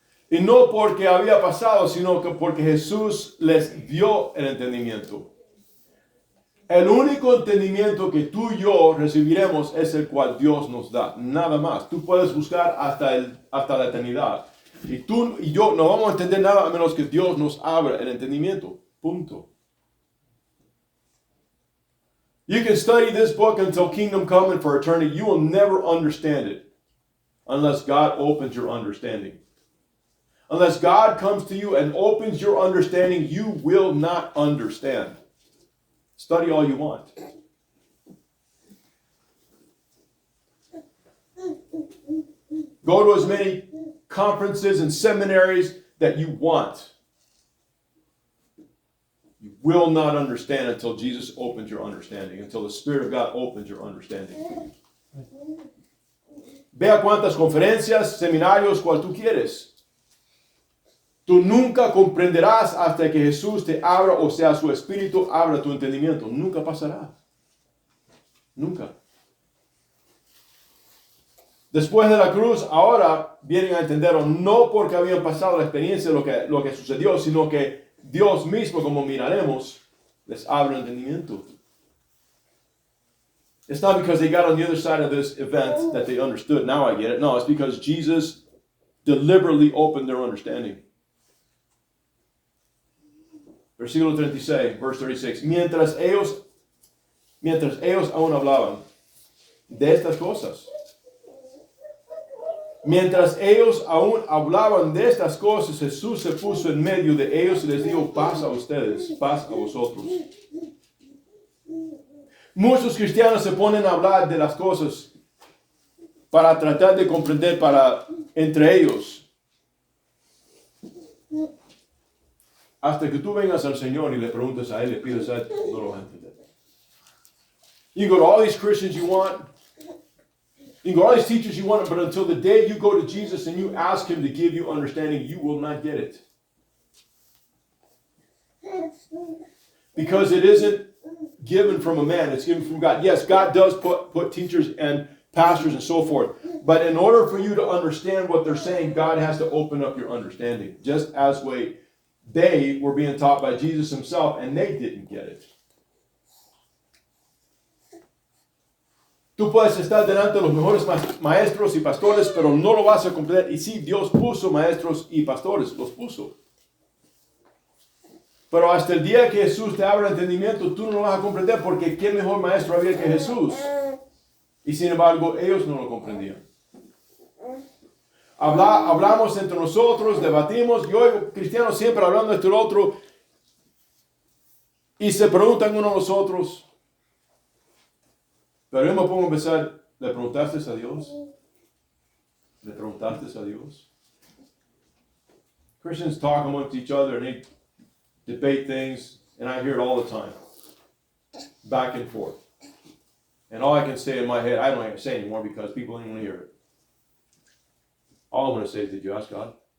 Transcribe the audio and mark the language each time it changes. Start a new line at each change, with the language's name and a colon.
Spanish: Y no porque había pasado, sino que porque Jesús les dio el entendimiento. El único entendimiento que tú y yo recibiremos es el cual Dios nos da. Nada más. Tú puedes buscar hasta la eternidad. Y tú y yo no vamos a entender nada a menos que Dios nos abra el entendimiento. Punto.
English: You can study this book until kingdom come and for eternity. You will never understand it unless God opens your understanding. Unless God comes to you and opens your understanding, you will not understand. Study all you want. Go to as many conferences and seminaries that you want. You will not understand until Jesus opens your understanding, until the Spirit of God opens your understanding.
Spanish: Ve a cuantas conferencias, seminarios, cual tú quieres. Tú nunca comprenderás hasta que Jesús te abra, o sea, su Espíritu abra tu entendimiento. Nunca pasará. Nunca. Después de la cruz, ahora vienen a entenderlo, no porque habían pasado la experiencia de lo que sucedió, sino que Dios mismo, como miraremos, les abre el entendimiento.
English: It's not because they got on the other side of this event that they understood. Now I get it. No, it's because Jesus deliberately opened their understanding.
Spanish: Versículo 36,
English: verse 36.
Spanish: Mientras ellos aún hablaban de estas cosas. Mientras ellos aún hablaban de estas cosas, Jesús se puso en medio de ellos y les dijo, paz a ustedes, paz a vosotros. Muchos cristianos se ponen a hablar de las cosas para tratar de comprender entre ellos. Hasta que tú vengas al Señor y le preguntes a Él, le pides a Él, no lo vas a entender.
English: You can go to all these Christians you want. You can go to all these teachers you want, but until the day you go to Jesus and you ask Him to give you understanding, you will not get it. Because it isn't given from a man, it's given from God. Yes, God does put teachers and pastors and so forth. But in order for you to understand what they're saying, God has to open up your understanding. Just as they were being taught by Jesus Himself and they didn't get it.
Spanish: Tú puedes estar delante de los mejores maestros y pastores, pero no lo vas a comprender. Y sí, Dios puso maestros y pastores, los puso. Pero hasta el día que Jesús te abra el entendimiento, tú no lo vas a comprender, porque ¿qué mejor maestro había que Jesús? Y sin embargo, ellos no lo comprendían. Hablamos entre nosotros, debatimos. Yo oigo cristianos siempre hablando esto y lo otro. Y se preguntan unos a los otros. Pero yo me pongo a pensar, ¿le preguntaste a Dios? ¿Le preguntaste a Dios?
English: Christians talk amongst each other and they debate things, and I hear it all the time. Back and forth. And all I can say in my head, I don't have to say anymore because people don't even hear it. All I'm going to say is, did you ask God?